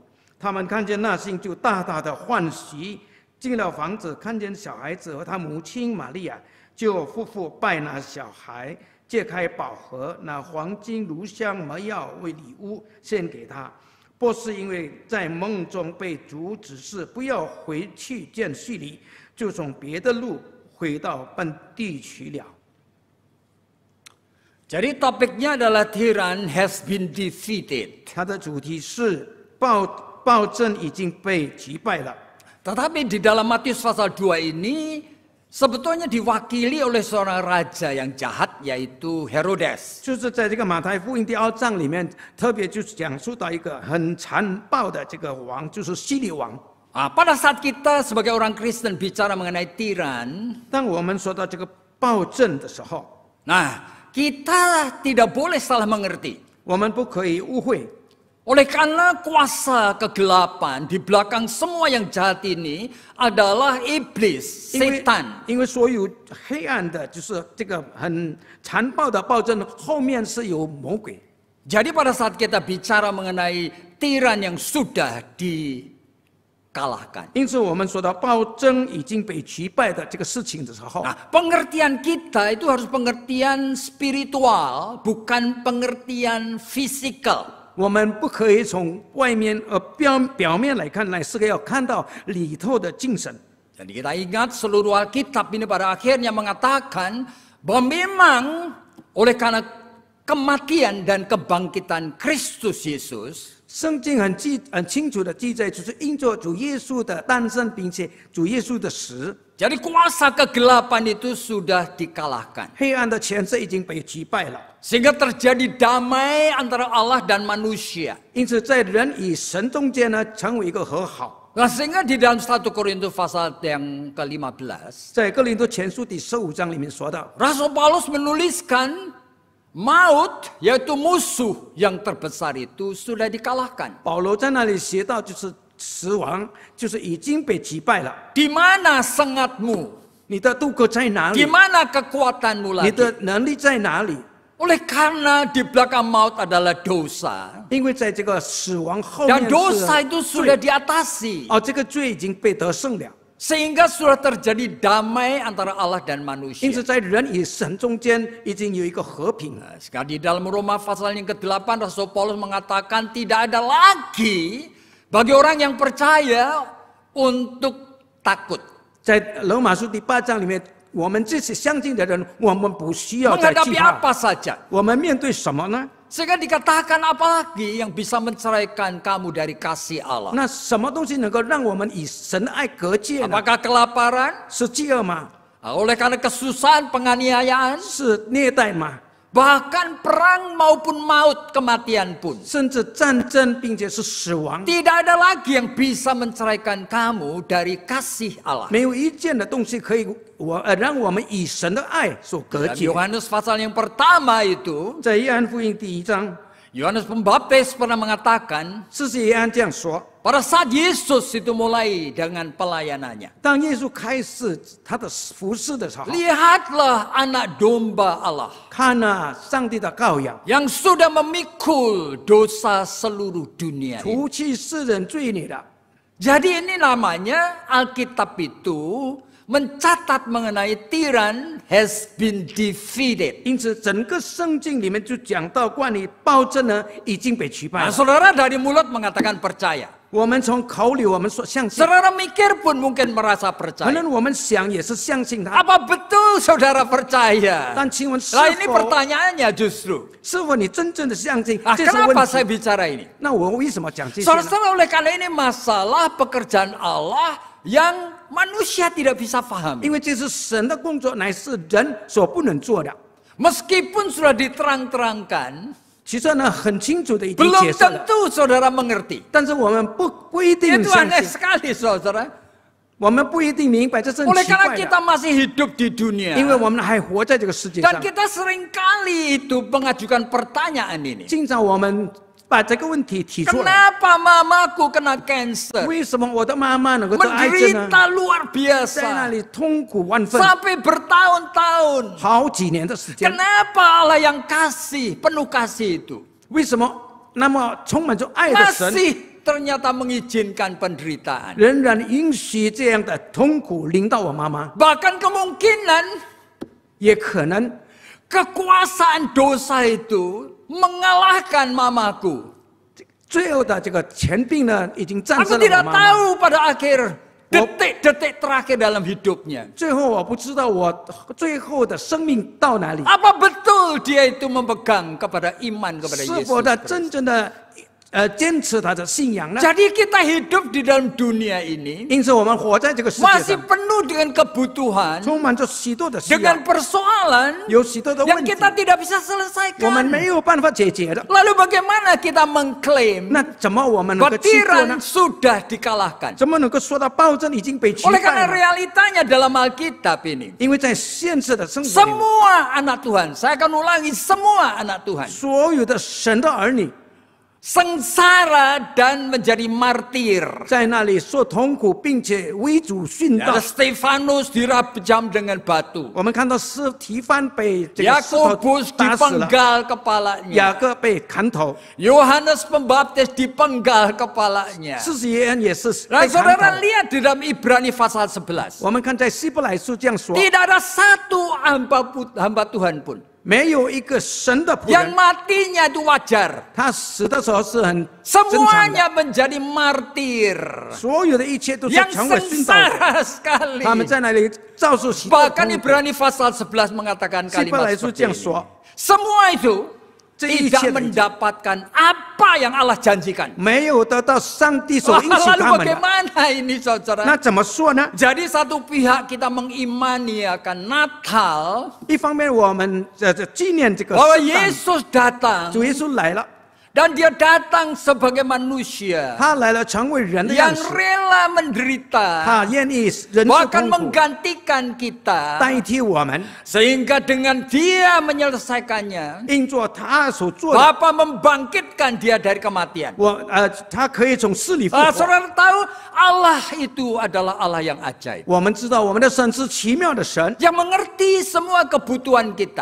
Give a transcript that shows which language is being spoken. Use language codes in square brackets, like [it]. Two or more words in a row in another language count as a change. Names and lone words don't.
[zh] 他们看见那星就大大的欢喜，进了房子，看见小孩子和他母亲玛利亚，就夫妇拜那小孩，揭开宝盒，拿黄金、乳香、没药为礼物献给他。波斯因为在梦中被主指示不要回去见叙利，就从别的路回到本地去了。 [id] Jadi topiknya adalah [en] Tyrann has been defeated. [zh] 它的主题是暴政已经被击败了。 [id] Tetapi di dalam Matius pasal 2 ini sebetulnya diwakili oleh seorang raja yang jahat, yaitu Herodes. [zh] 就是在这个马太福音第2章里面，特别就是讲述到一个很残暴的这个王，就是希律王。 [id] Pada saat kita sebagai orang Kristen bicara mengenai Tyrann, [zh] 当我们说到这个暴政的时候， [id] nah kita tidak boleh salah mengerti. [zh] 我们不可以误会。 [id] Oleh karena kuasa kegelapan di belakang semua yang jahat ini adalah iblis, setan. [zh] 因为所有黑暗的，就是这个很残暴的暴政后面是有魔鬼。 [id] Jadi pada saat kita bicara mengenai Tyrann yang sudah dikalahkan. [zh] 因此，我们说到暴政已经被击败的这个事情的时候， [id] Nah, pengertian kita itu harus pengertian spiritual, bukan pengertian fisikal. [zh] 我们不可以从外面表面来看，乃是要看到里头的精神。 [id] Jadi kita ingat seluruh Alkitab ini pada akhirnya mengatakan bahwa memang oleh karena kematian dan kebangkitan Kristus Yesus, [zh] 圣经很清楚的记载，就是因着主耶稣的诞生，并且主耶稣的死， [id] jadi kuasa kegelapan itu sudah dikalahkan. [zh] 黑暗的权势已经被击败了。 [id] Sehingga terjadi damai antara Allah dan manusia. [zh] 因此，在人与神中间呢，成为一个和好。 [id] Nah, sehingga di dalam 1 Korintus pasal yang ke-15, [zh] 在哥林多前书第15章里面说到， [id] Rasul Paulus menuliskan maut, yaitu musuh yang terbesar itu sudah dikalahkan. [zh] 保罗在那里写到，就是死亡，就是已经被击败了。 [id] Di mana sengatmu? [zh] 你的渡口在哪 [id] Di [zh] 里？ [id] mana kekuatanmu [zh] 你 [id] lagi? [zh] 的能力在哪里？ [id] Oleh karena di belakang maut adalah dosa. [zh] 因为在这个死亡后 [id] Dan [zh] 面 [id] dosa [zh] 是 [id] itu sudah diatasi. [zh] 这个罪已经被得胜了。 [id] Sehingga sudah terjadi damai antara Allah dan [zh] 因 [id] manusia. [zh] 此，在人与神中间已经有一个和平。 [id] Sekarang di dalam Roma pasal yang ke-8 Rasul Paulus mengatakan tidak ada lagi bagi orang yang percaya untuk takut. [zh] 在罗马书第8章里面，我们这些相信的人，我们不需要再惧 [id] Menghadapi [zh] 怕。 [id] apa saja. [zh] 我们面对什么呢？ [id] Sehingga dikatakan apalagi yang bisa menceraikan kamu dari kasih Allah. [zh] 那什么东西能够让我们与神的爱隔绝呢？ [id] Apakah kelaparan? [zh] 是饥饿吗？ [id] Oleh karena kesusahan, penganiayaan, [zh] 是虐待吗？ [id] bahkan perang maupun maut, kematian pun. [zh] 甚至战争，并且是死亡， [id] Tidak ada lagi yang bisa menceraikan kamu dari kasih Allah. [zh] 没有一件的东西可以让我们与神的爱所隔 [id] Dalam [zh] 绝。 [id] Yohanes pasal yang pertama itu, [zh] 在约翰福音第1章， [id] Yohanes Pembaptis pernah mengatakan, [zh] 施洗约翰这样说： [id] pada saat Yesus itu mulai dengan pelayanannya. [zh] 当耶稣开始他的服侍的时候， [id] Lihatlah anak domba Allah [zh] 看啊，上帝的羔羊， [id] yang sudah memikul dosa seluruh dunia. [zh] 除去世人罪孽的。 [id] Jadi ini namanya Alkitab itu mencatat mengenai [en] tiran has been defeated. [zh] 因此，整个圣经里面就讲到关于暴政呢已经被击败 [id] Nah, [zh] 了。 [id] saudara dari mulut mengatakan percaya. [zh] 我们从口里我们说相信， [id] Saudara mikir pun mungkin merasa [zh] 可 [id] percaya. [zh] 能我们想也是相信他。 [id] Apa betul saudara percaya? [zh] 但请问是 [id] Nah ini [zh] 否 [id] pertanyaannya justru. [zh] 是否你真正的相信？ [id] Ah, [zh] 这是问 [id] kenapa saya [zh] 题。 [id] bicara ini? [zh] 那我为什么讲这些呢？ [id] Saudara, oleh karena ini masalah pekerjaan Allah yang manusia tidak bisa [zh] 因 [id] pahami. [zh] 为这是神的工作，乃是人所不能做的。 [id] Meskipun sudah diterang-terangkan, [zh] 其实呢，很清楚的已经 [id] belum [zh] 解释了， [id] tentu saudara mengerti. [zh] 但是我们不一定 [id] Itu [zh] 相 [id] aneh [zh] 信， [id] sekali saudara. [zh] 我们不一定明白，这是很 [id] Oleh [zh] 奇 [id] karena [zh] 怪 [id] kita [zh] 的。 [id] masih hidup di dunia. [zh] 因为我们还活在这个世界 [id] Dan [zh] 上， [id] kita seringkali itu mengajukan pertanyaan ini. [zh] 经常我们把这个问题提出来： [id] Kenapa mamaku kena cancer? [zh] 为什么我的妈妈能够得癌症呢？ [id] Menderita luar [zh] 在那 [id] biasa. [zh] 里痛苦万分， [id] Sampai bertahun-tahun. [zh] 好几年的时间。 [id] Kenapa Allah yang kasih, penuh kasih itu [zh] 为什么那么充满着爱的神， [id] masih ternyata mengizinkan penderitaan? [zh] 仍然允许这样的痛苦临到我妈妈？ [id] Bahkan kemungkinan [zh] 也可能 [id] kekuasaan dosa itu mengalahkan mamaku. [zh] 最后的这个权柄呢，已经战 [id] Aku [zh] 胜了我 [id] tidak [zh] 妈妈。 [id] tahu pada akhir detik-detik terakhir dalam hidupnya. [zh] 最后我不知道我最后的生命到哪里， [id] Apa betul dia itu memegang kepada iman kepada [zh] 是否 [id] Yesus? [zh] 他真正的坚持他的信仰呢？ [id] Jadi kita hidup di dalam dunia ini [zh] 因此，我们活在这个世界 [id] masih [zh] 上， [id] penuh dengan kebutuhan, [zh] 充满着许多的需要 [id] dengan，persoalan [zh] 有许多的 [id] yang [zh] 问题， [id] kita tidak bisa [zh] 我们 [id] selesaikan. [zh] 没有办法解决的。 [id] Lalu bagaimana kita mengklaim [zh] 那怎么我们能 [id] bahwa [zh] 够去做 [id] tiran [zh] 呢？ [id] sudah dikalahkan? [zh] 怎么能够说到暴政已经被击 [id] Oleh [zh] 败 [id] karena [zh] 呢？ [id] realitanya dalam Alkitab ini, [zh] 因为在现实的生活里， [id] semua anak Tuhan, saya akan ulangi, semua anak Tuhan [zh] 所有的神的儿女 [id] sengsara dan menjadi martir. [zh] 在那里受痛苦，并且为主殉道 [id] Ada。Stefanus dirajam dengan batu. [zh] 我们看到斯提芬被这个石头 [id] Yakobus [zh] 打死了， [id] dipenggal kepalanya. [zh] 雅各被砍头， [id] Yohanes Pembaptis dipenggal kepalanya. [zh] 施洗约翰也是 [id] Nah, [zh] 被砍 [id] saudara [zh] 头。 [id] lihat di dalam Ibrani pasal 11. [zh] 我们看在希伯来书这样说， [id] Tidak ada satu hamba Tuhan pun [zh] 没有一个神的仆 [id] yang [zh] 人， [id] matinya itu wajar. [zh] 他死的时候是很正常的。 [id] Semuanya menjadi martir. [zh] 所有的一切都是 [id] Yang [zh] 成为殉道者， [id] sengsara sekali. [zh] 他们在那里遭受许多的 [id] Bahkan [zh] 痛苦。 [id] Ibrani pasal 11 mengatakan [zh] 希伯来 [id] kalimat [zh] 书 [id] seperti [zh] 这样 [id] ini. [zh] 说， [id] Semua itu [zh] 这一 [id] tidak [zh] 切的一切 [id] mendapatkan apa yang Allah janjikan. [zh] 没有得到上帝所 [id] Wah, [zh] 应许 [id] lalu [zh] 他们的。 [id] bagaimana ini [zh] 那 [id] saudara? [zh] 怎么说呢？ [id] Jadi satu pihak kita mengimani akan Natal [zh] 一方面我们纪念这个 [id] bahwa [zh] 圣诞， [id] Yesus datang [zh] 主耶稣来了， [id] Dan dia datang sebagai manusia [zh] 他来了成为人的 [id] yang [zh] 样式， [id] rela menderita, [zh] 他愿意忍受 [id] bahkan [zh] 痛苦， [id] menggantikan kita, [zh] 代替我们， [id] sehingga dengan dia menyelesaikannya, [zh] 因做他所做的， [id] Bapa membangkitkan dia dari kematian. [zh] 他可以从死里复活。 [id] Saudara tahu Allah itu adalah Allah yang ajaib, [zh] 我们知道我们的神是奇妙的神， [id] yang mengerti semua kebutuhan kita.